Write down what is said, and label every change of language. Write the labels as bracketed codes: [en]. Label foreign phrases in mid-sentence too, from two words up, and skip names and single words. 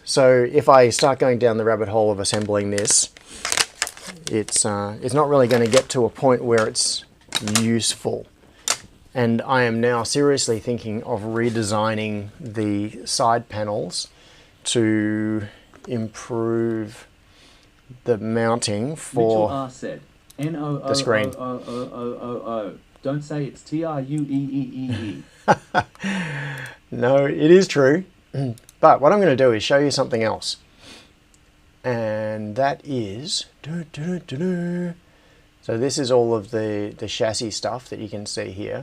[en] So if I start going down the rabbit hole of assembling this, it's not really going to get to a point where it's useful. And I am now seriously thinking of redesigning the side panels to improve the mounting for Mitchell R said, the screen. N-O-O-O-O-O-O-O. Don't say it's T-R-U-E-E-E-E. No, it is true. But what I'm going to do is show you something else. And that is... So this is all of the chassis stuff that you can see here.